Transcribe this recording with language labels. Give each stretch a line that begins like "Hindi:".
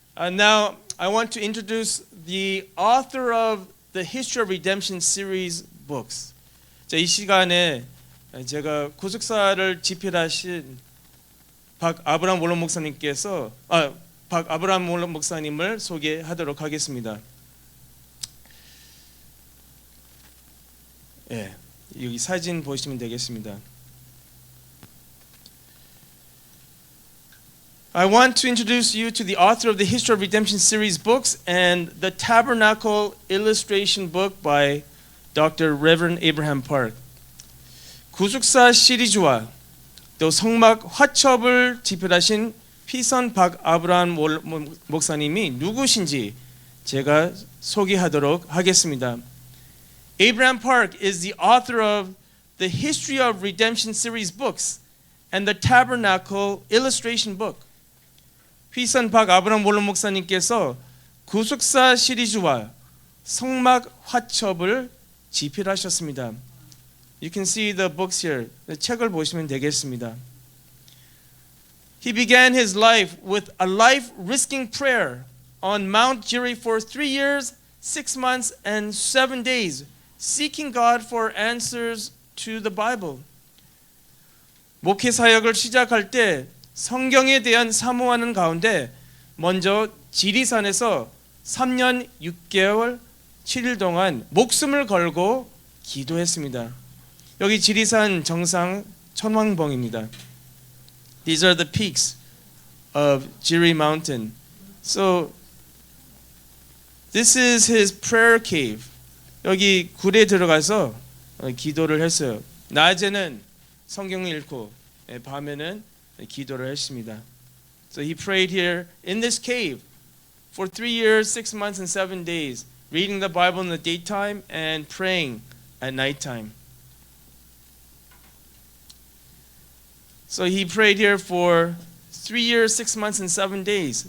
English: Now I want to introduce the author of the History of Redemption series books.
Korean: 자, 이 시간에 제가 구속사를 집필하신 박아브라함 몰론 목사님께서 박아브라함 몰론 목사님을 소개하도록 하겠습니다. 예, 여기 사진 보시면 되겠습니다.
English: I want to introduce you to the author of the History of Redemption series books and the Tabernacle illustration book by Dr. Reverend Abraham Park.
Korean: 구속사 시리즈와 또 성막 화첩을 집필하신 피선 박아브라함 목사님이 누구신지 제가 소개하도록 하겠습니다.
English: Abraham Park is the author of the History of Redemption series books and the Tabernacle illustration book.
Korean: 피선 박아브라함 몰론 목사님께서 구속사 시리즈와 성막 화첩을 집필하셨습니다.
English: You can see the books here.
Korean: 책을 보시면 되겠습니다.
English: He began his life with a life-risking prayer on Mount Gerizim for 3 years, 6 months, and 7 days, seeking God for answers to the Bible.
Korean: 목회 사역을 시작할 때 성경에 대한 사모하는 가운데 먼저 지리산에서 3년 6개월 7일 동안 목숨을 걸고 기도했습니다. 여기 지리산 정상 천왕봉입니다.
English: These are the peaks of Jiri Mountain. So this is his prayer cave.
Korean: 여기 굴에 들어가서 기도를 했어요. 낮에는 성경을 읽고 밤에는 기도를 했습니다.
English: So he prayed here in this cave for 3 years, 6 months, and 7 days, reading the Bible in the daytime and praying at nighttime. So he prayed here for 3 years, 6 months, and 7 days.